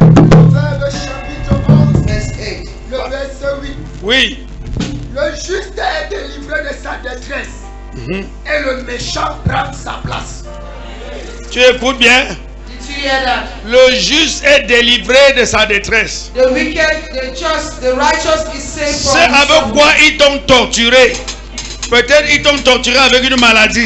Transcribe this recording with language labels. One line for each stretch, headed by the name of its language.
French: Proverbe chapitre 11,
English: Verse 8.
French: le verset 8. Oui. Le juste est délivré de sa détresse et le méchant prend sa place. Tu écoutes bien.
English: Did you hear that?
French: Le juste est délivré de sa détresse.
English: The wicked, the just, the righteous is saved from
French: C'est avec
English: trouble.
French: quoi ils t'ont torturé. Peut-être ils t'ont torturé avec une maladie.